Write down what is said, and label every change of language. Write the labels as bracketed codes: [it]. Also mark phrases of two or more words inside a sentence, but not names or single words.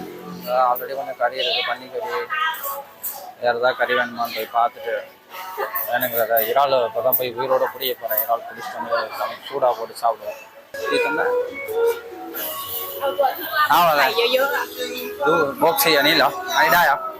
[ta] ஆல்ரெடி கொஞ்சம் கறி இருக்குது, பன்னிக்கறி. வேறு ஏதாவது கறி வேணுமான்னு போய் பார்த்துட்டு வேணுங்கிறத இறால் இப்போ தான் போய் உயிரோடு பிடிக்க போகிறேன். இறால் பிடிச்சிட்டு வந்து சூடாக போட்டு சாப்பிடுவேன். [vi] bốc xì ở đây là ở đây à?